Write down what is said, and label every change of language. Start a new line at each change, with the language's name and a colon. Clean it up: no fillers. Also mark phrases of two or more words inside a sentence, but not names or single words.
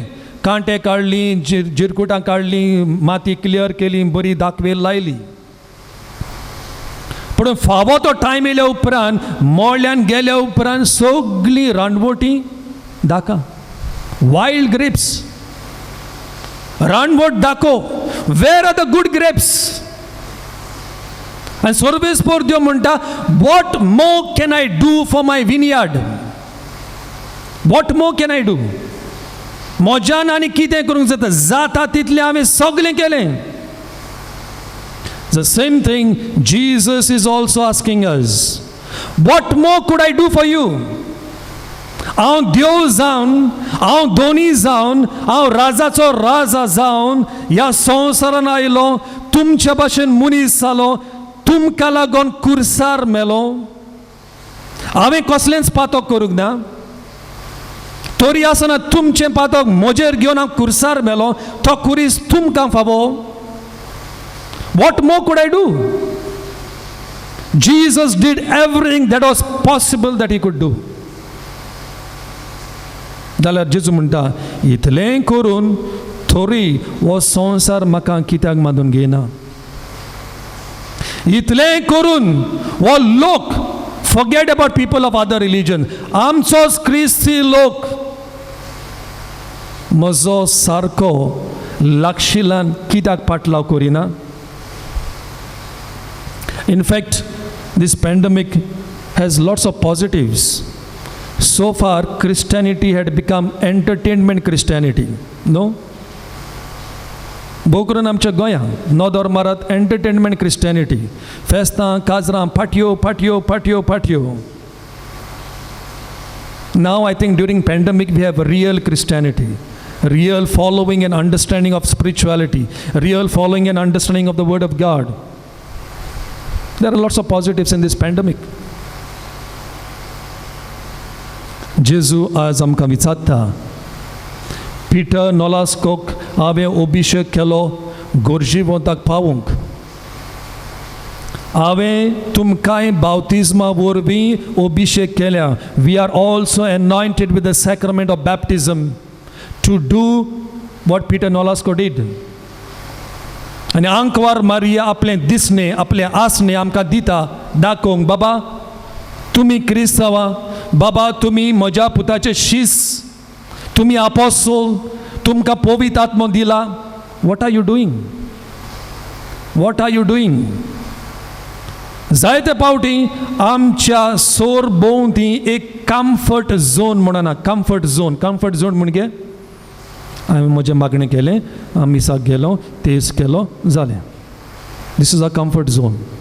Konkani: कांटे काडलीं, जिरकुटां काडलीं, माती क्लियर केली, बरी दाखवेल लायली. पूण फावो तो टायम येयल्या उपरांत, मोळ्यान गेल्या उपरांत सगळीं रानवटी दाका,
English: wild grapes,
Konkani: रानवट दाखो.
English: Where are the good grapes? And
Konkani: सोर्बेस्पोर देव म्हणटा,
English: what more can I do for my vineyard? What more can I do?
Konkani: मोज्यान आनी कितें करूंक जाता? जाता तितलें हांवें सगळें केलें.
English: The same thing Jesus is also asking us. What more could I do for you?
Konkani: हांव देव जावन, हांव दोनी जावन, हांव राजाचो राजा जावन ह्या संवसारान आयलो, तुमच्या भाशेन मनीस जालो, तुमकां लागून कुर्सार मेलो हांवें कसलेंच पातक करूंक ना, तोरी आसतना तुमचें पातक म्हजेर घेवन हांव कुर्सार मेलो, तो कुरीस तुमकां फावो.
English: What more could I do? Jesus did everything that was possible that he could do.
Konkani: जाल्यार जेजू म्हणटा, इतलें करून तोरी हो संवसार म्हाका कित्याक मानून घेयना. इतलें करून हो लोक,
English: forget about people of other religion,
Konkani: आमचोच क्रिस्ती लोक म्हजो सारको लागशिलान कित्याक पाटलाव करिना.
English: In fact, this pandemic has lots of positives. So far, Christianity had become entertainment Christianity. No?
Konkani: बोकरून आमच्या गोंयांत नोदोरमारात
English: entertainment Christianity,
Konkani: फेस्तां, काजरां, पाटयो पाटयो पाटयो पाटयो.
English: Now I think during pandemic we have a real Christianity, real following and understanding of spirituality, real following and understanding of the word of God. There are lots of positives in this pandemic.
Konkani: जेजू आज आमकां विचारता, पिटर नोलास्कोक हांवें अभिशेक केलो गोरजीवंताक पावूंक. हांवें तुमकांय बावतिजमा वरवीं अभिशेक केल्या.
English: We are also anointed with the sacrament of baptism to do what Peter Nolasco did.
Konkani: आनी आंकवार मारिया आपलें दिसणें, आपलें आसणें आमकां दिता दाखोवंक, बाबा तुमी क्रिस्तांवां, बाबा तुमी म्हज्या पुताचे शीस, तुमी आपोस्तोल, तुमकां पवित्र आत्मो दिला.
English: What are you doing? What are you doing?
Konkani: जायते फावटी आमच्या सोर भोंवती एक
English: comfort zone
Konkani: म्हणना.
English: comfort zone
Konkani: म्हणजे हांवें म्हजें मागणें केलें, मिसाक गेलो, तेस केलो, जालें.
English: This is a comfort zone.